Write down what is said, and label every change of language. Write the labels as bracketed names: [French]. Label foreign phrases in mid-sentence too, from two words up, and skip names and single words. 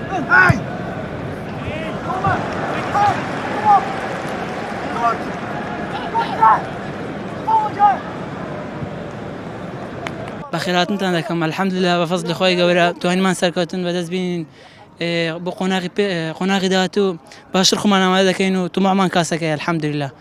[Dutch] Hey! Kom maar! Hey! Kom op! Goed! Goed gedaan! Volgend jaar! [Central Kurdish] بەخێراتنتان دەکەم الحەمدوللا بە فەزلی خۆی گەورە توانیمان سەرکەوتن بەدەست بینین بۆ قۆناغی داهاتوو باشتر خۆمان ئامادە دەکەین و توماعمان کاسەکەی الحەمدوللا